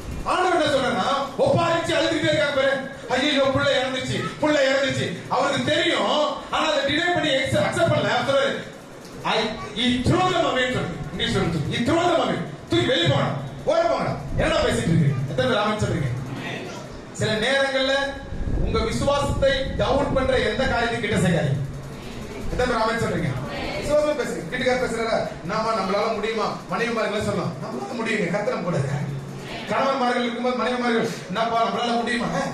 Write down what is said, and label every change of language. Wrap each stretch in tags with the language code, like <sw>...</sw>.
<ta>ஆண்டவர் என்ன சொல்றேன்னா, ஒப்பாரிச்சு அழுதுகிட்டே இருக்காங்க பாரு. ஐயோ புள்ள இறந்துச்சு. அவருக்கு தெரியும், ஆனா அதை டினை பண்ணி அக்செப்ட் பண்ணல.</ta> <en>சொல்றாரு, he threw them away.</en> <ta>English சொல்லுது,</ta> <en>he threw them away.</en> <ta>தூக்கி வெளிய போங்கடா, ஓட போங்கடா. என்னடா பேசிட்டு இருக்கு? எத்தனை பேர் ஆமென் சொல்றீங்க? சில நேரங்கள்ல உங்க விசுவாசத்தை டவுன் பண்ற எந்த காரியத்தையும் கிட்ட செய்யாதீங்க. எத்தனை பேர் ஆமென் சொல்றீங்க? விசுவாசமா பேசுங்க. கிட்டக்கார பேசுறாரா, நம்மளால முடியுமா? மனைவிமார்களே சொல்லலாம், நம்மளால முடியுங்க, கர்த்தர் நம்ம கூட இருக்காரு. கணவன்மார்கள் இருக்கும்போது மனைவிமார்கள், என்னப்பா நம்மளால முடியுமா?</ta>